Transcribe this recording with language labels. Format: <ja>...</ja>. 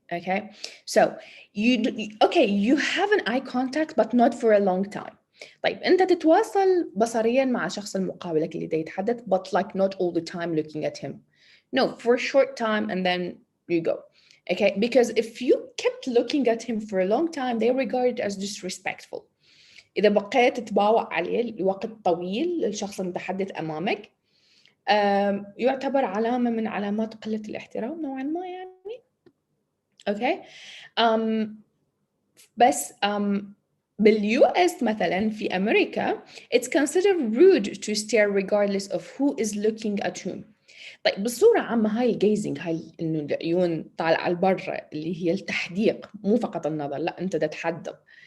<en>Okay, so you have an eye contact but not for a long time.</en> <ar>طيب أنت تتواصل بصرياً مع شخص المقابلك اللي دا يتحدث</ar> <en>but like not all the time looking at him. No, for a short time and then you go. Okay, because if you kept looking at him for a long time, they regard it as disrespectful.</en> <ar>إذا بقيت تتباوع عليه لوقت طويل الشخص المتحدث أمامك، يعتبر علامة من علامات قلة الاحترام نوعاً ما يعني. Okay, بس باليو اس مثلا في امريكا</ar> <en>it's considered rude to stare regardless of who is looking at whom.</en> <ar>طيب بصورة عامة هاي الجيزنج، هاي انه العيون طالعة لبرا اللي هي التحديق، مو فقط النظر، لا انت تحدق.</ar>